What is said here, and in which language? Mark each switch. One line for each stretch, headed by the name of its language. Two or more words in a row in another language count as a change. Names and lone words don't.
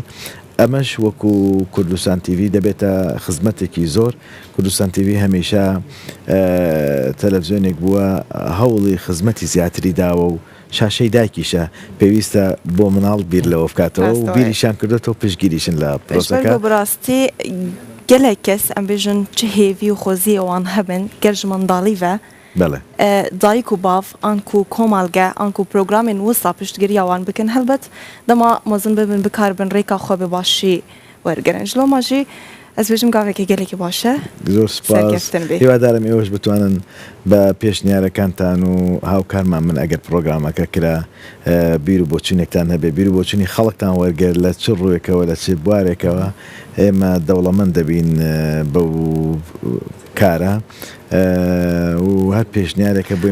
Central Kurdish: ئەمەش وەکو کوردستان تیڤی دەبێتە خزمەتێکی زۆر. کوردستان تیڤی هەمیشە تەلەڤیزیۆنێک بووە هەوڵی خزمەتی زیاتری داوە و شاشەی دایکیشە پێویستە بۆ مناڵ بیر لەوە بکاتەوە و بیریشان کردێتەوە پشگیریشن لە پرۆسەکە.
Kurdish: بەڕاستی gelek kes em bêjin çi hêvî û xweziyê wan hebin gel ji mandalî ve dayîk û bav an ku komalge an ku programên wisa piştgiriya wan bikin helbet dema mezin bibin bikarbin rêka xwe bi başî wergirin ji loma jî ez bêjim gavekê gelekî baş e.
Central Kurdish: زۆر سپاس هیوادارم ئێوەش بتوانن بە پێشنیارەکانتان و هاوکارمان من ئەگەر پرۆگرامەکە کرا بیر و بۆچینێکتان هەبێ بیر و بۆچینی خەڵکتان وەرگێر لە چ ڕوویەکەوە لە چ بوارێکەوە ئێمە دەوڵەمەند دەبین بەو کارە و هەر پێشنیارێکە بۆی